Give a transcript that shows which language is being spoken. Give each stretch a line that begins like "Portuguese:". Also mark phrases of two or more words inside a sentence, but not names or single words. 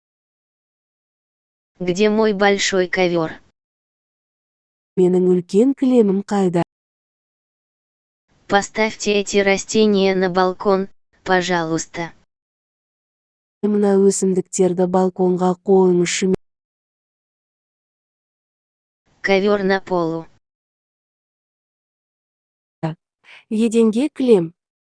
Russian: Где мой большой ковер?
Kazakh: Менің үлкен кілемім қайда?
Russian: Поставьте эти растения на балкон, пожалуйста.
Kazakh: Мына өсімдіктерді балконға қойыңызшы.
Russian: Ковер на полу.
Kazakh: Еденге кілем.